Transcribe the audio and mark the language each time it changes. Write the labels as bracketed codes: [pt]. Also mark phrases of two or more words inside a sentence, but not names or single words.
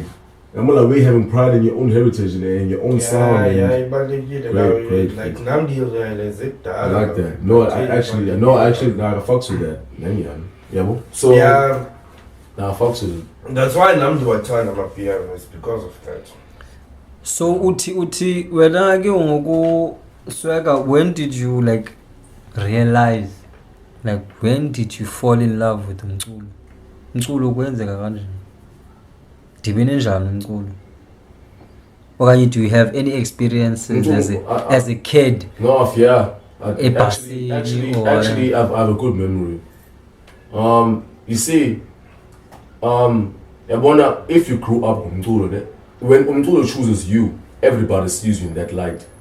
[en] I'm all away having pride in your own heritage and your own sound. Great. Like Namdi realize it. I like that. No, I actually I fucks with that. So yeah, I fucks with it. That's why Namdi was trying to appear is because of that. So [xh] uti wena ke ngoku [en] Swagger, when did you like realize, like when did you fall in love with umculo? [xh] Umculo kwenzeka kanjani? Dibene njani umculo? [en] Okanye do you have any experiences as a kid? No, yeah. Actually, I have a good memory. You see, if you grew up with umculo, when umculo chooses you, everybody sees you in that light.